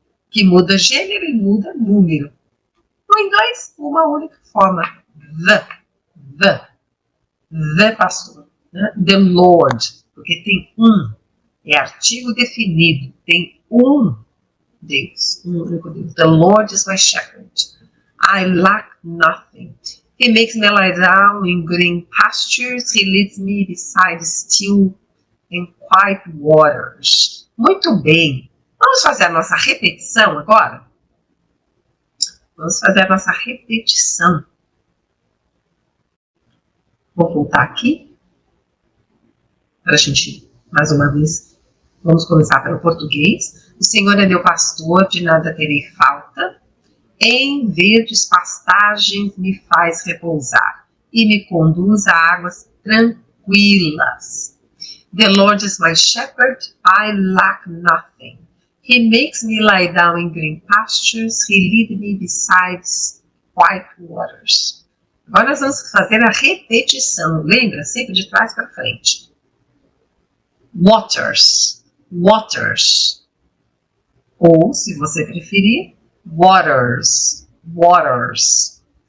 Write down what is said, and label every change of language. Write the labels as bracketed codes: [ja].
[pt] Que muda gênero e muda número. No inglês, uma única forma, the pastor, né? The Lord, porque tem é artigo definido, tem Deus, único Deus. [en] The Lord is my shepherd. I lack nothing. He makes me lie down in green pastures. He leads me beside still and quiet waters. [pt] Muito bem. Vamos fazer a nossa repetição agora? Vamos fazer a nossa repetição. Vou voltar aqui. Para a gente, mais uma vez, vamos começar pelo português. O Senhor é meu pastor, de nada terei falta. Em verdes pastagens me faz repousar e me conduz a águas tranquilas. [en] The Lord is my shepherd, I lack nothing. He makes me lie down in green pastures, He leads me beside quiet waters. [pt] Agora nós vamos fazer a repetição, lembra? Sempre de trás para frente. Waters, waters. Ou, se você preferir, waters, waters.